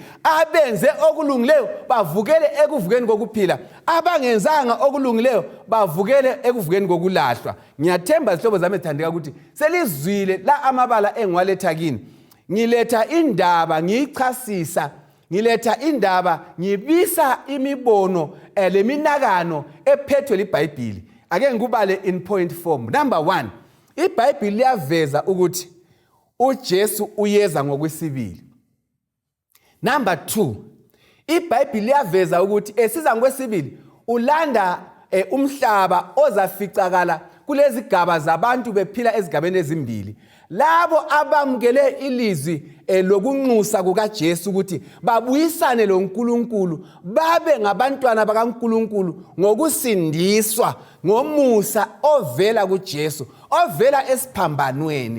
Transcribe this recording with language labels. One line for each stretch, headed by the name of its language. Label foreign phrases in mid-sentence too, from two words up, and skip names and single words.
North Ndebele: Abenze okulungileyo bavukele ekuvukeni kokuphila, abangenzanga okulungileyo bavukele ekuvukeni kokulahlwa. Ngiyathemba izihlobo zami ezithandeka ukuthi selizwile la amabala engiwaletha kini. Ngiletha indaba ngiyichasisa, ngiletha indaba ngibisa imibono leminakano ephethwe liBhayibheli. Ake ngikubale
English: in point form.
North Ndebele: Number 1, iBhayibheli liyaveza ukuthi uJesu uyeza ngokwesibili. Number 2, iBhayibheli liyaveza ukuthi esiza ngokwesibili ulanda umhlaba ozaficakala kulezi gaba zabantu bephila ezigabeni ezimbili. Labo abamukele ilizwi lokunxusa kukaJesu ukuthi babuyisane loNkulunkulu, babe ngabantwana bakaNkulunkulu ngokusindiswa ngomusa ovela kuJesu, ovela esiphambanweni.